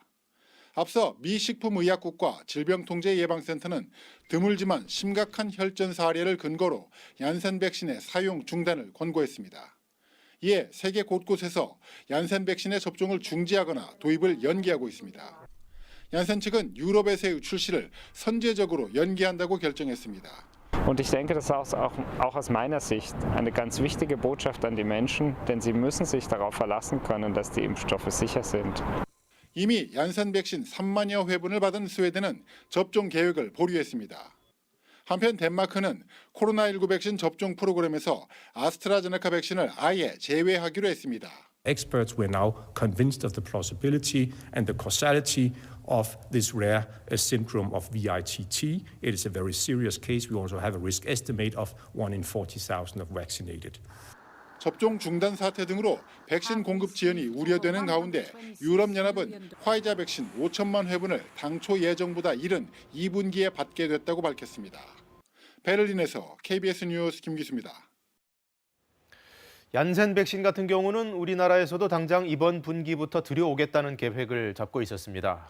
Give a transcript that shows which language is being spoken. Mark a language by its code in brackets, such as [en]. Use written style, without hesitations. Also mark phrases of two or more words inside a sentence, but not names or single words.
[ko] 앞서 미 식품의약국과 질병통제예방센터는 드물지만 심각한 혈전 사례를 근거로 얀센 백신의 사용 중단을 권고했습니다. 이에 세계 곳곳에서 얀센 백신의 접종을 중지하거나 도입을 연기하고 있습니다. 얀센 측은 유럽에서의 출시를 선제적으로 연기한다고 결정했습니다. [de] Und ich denke, das ist auch aus meiner Sicht eine ganz wichtige Botschaft an die Menschen, denn sie müssen sich darauf verlassen können, dass die Impfstoffe sicher sind. [ko] 이미 얀센 백신 3만여 회분을 받은 스웨덴은 접종 계획을 보류했습니다. 한편 덴마크는 코로나19 백신 접종 프로그램에서 아스트라제네카 백신을 아예 제외하기로 했습니다. [en] Experts were now convinced of the plausibility and the causality of this rare syndrome of VITT. It is a very serious case. We also have a risk estimate of 1 in 40,000 of vaccinated. [ko] 접종 중단 사태 등으로 백신 공급 지연이 우려되는 가운데 유럽연합은 화이자 백신 5천만 회분을 당초 예정보다 이른 2분기에 받게 됐다고 밝혔습니다. 베를린에서 KBS 뉴스 김기수입니다. 얀센 백신 같은 경우는 우리나라에서도 당장 이번 분기부터 들여오겠다는 계획을 잡고 있었습니다.